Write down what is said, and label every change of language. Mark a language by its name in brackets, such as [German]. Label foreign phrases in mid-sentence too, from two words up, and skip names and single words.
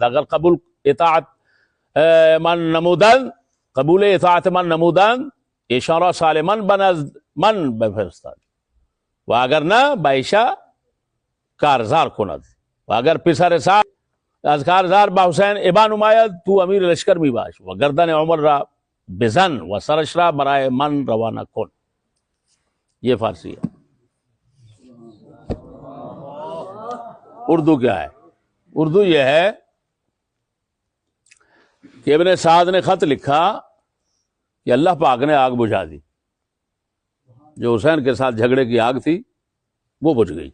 [Persian] اگر قبول اطاعت من نمودند ایشان را سالما بنزد من بفرستد و اگر نه به ایشا کارزار کند و اگر پسر سعد از کارزار به حسین ابا نماید تو امیر لشکر می باش و گردن عمر را بزن و سرش را برای من روانه کن. [Urdu] یہ فارسی ہے. اردو کیا ہے؟ اردو یہ ہے کہ ابن سعد نے خط لکھا کہ اللہ پاک نے آگ بجھا دی. جو حسین کے ساتھ جھگڑے کی آگ تھی وہ بجھ گئی.